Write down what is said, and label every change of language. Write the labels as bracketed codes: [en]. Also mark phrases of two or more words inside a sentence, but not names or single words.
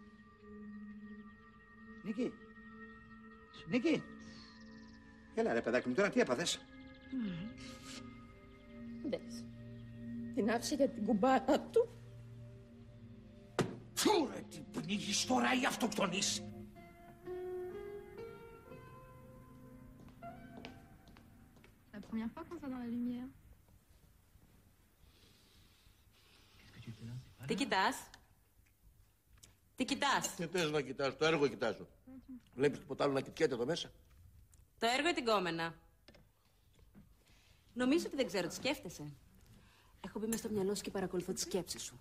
[el] Νίκη. Έλα ρε παιδάκι μου, τώρα τι έπαθες? Δες. Την άφησε για την κουμπάρα του. Φου ρε, τι πνίγεις τώρα ή αυτοκτονείς? [fr] La première fois qu'on va dans la lumière. [el] Τι κοιτάς? Τι θες να κοιτάς, το έργο κοιτάζω. Βλέπεις τίποτα άλλο να κοιτιέται εδώ μέσα? Το έργο ή την κόμενα? Νομίζω ότι δεν ξέρω τι σκέφτεσαι. Έχω μπει μες στο μυαλό σου και παρακολουθώ τις σκέψεις σου.